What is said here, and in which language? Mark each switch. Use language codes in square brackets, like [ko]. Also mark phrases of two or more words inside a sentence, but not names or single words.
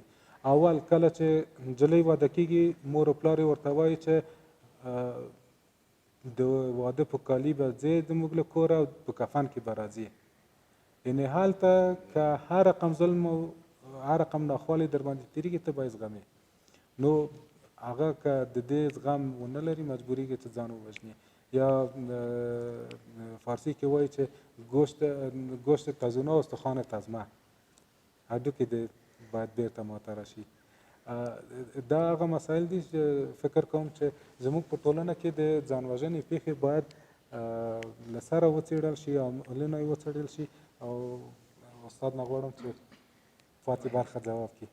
[ps] اول کله چې نجلۍ واده کېږي مور او پلار یې ورته وایي چې د واده په کالي به ځې زموږ له کوره او په کفن کې به راځې. یعنې هلته که هر رقم ظلم او هر رقم ناخوالې در باندې تېرېږي ته به یې زغمې. نو هغه که د دې زغم ونه لري مجبورېږي چې ځان ووژني. یا فارسي کې وایي چې [fa] گوشت تزونه و استخوان تزمه [ps] هډوکي دې باید بیرته ماته راشي. دا هغه مسایل دي چې فکر کوم چې زموږ په ټولنه کې د ځان وژنې پیښې باید له سره وڅېړل شي او عملونه یې وڅېړل شي او استاد نه غواړم چې پاتې برخه جواب کړي.